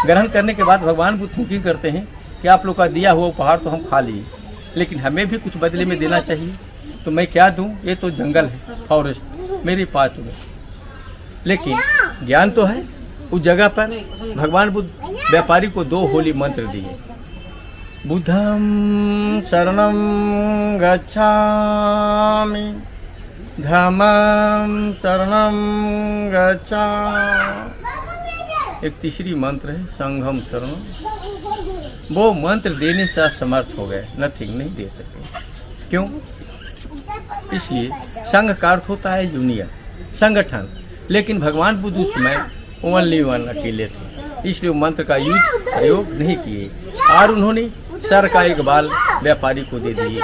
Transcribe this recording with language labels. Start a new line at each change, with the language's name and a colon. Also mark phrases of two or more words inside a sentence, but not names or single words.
Hindi: ग्रहण करने के बाद भगवान बुद्ध थिंकिंग करते हैं कि आप लोग का दिया हुआ उपहार तो हम खा लिए, लेकिन हमें भी कुछ बदले में देना चाहिए। तो मैं क्या दूं? ये तो जंगल है, फॉरेस्ट, मेरे पास तो नहीं, लेकिन ज्ञान तो है। उस जगह पर भगवान बुद्ध व्यापारी को 2 होली मंत्र दिए,
Pali: बुद्धं शरणं गच्छामि, धम्मं शरणं गच्छामि।
Hindi: एक तीसरी मंत्र है
Pali: संघम शरणं।
Hindi: वो मंत्र देने से असमर्थ हो गए, नथिंग नहीं दे सके। क्यों? इसलिए संघ का अर्थ होता है यूनियन, संगठन, लेकिन भगवान बुद्ध उस समय
English: only one
Hindi: अकेले थे, इसलिए मंत्र का यूज प्रयोग नहीं किए। और उन्होंने सर का एक बाल व्यापारी को दे दिए।